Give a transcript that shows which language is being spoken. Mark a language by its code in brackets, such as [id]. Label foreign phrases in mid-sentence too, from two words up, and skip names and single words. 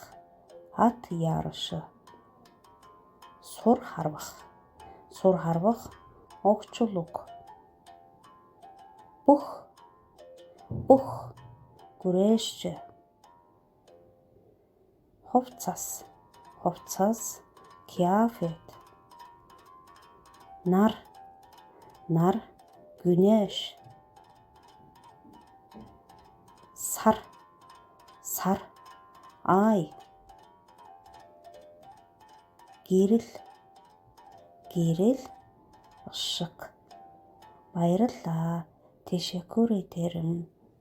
[tr] At yarışı. [mn] Сур харвах. Сур харвах, окчулук. Бүх. Бүх, güreşçi. Хувцас. Хувцас, [tr] kıyafet. [mn] Нар. Нар, güneş. Sar. Sar, ay. Гэрэл. Гэрэл, ышык. Баярлалаа. [tr] Teşekkür ederim.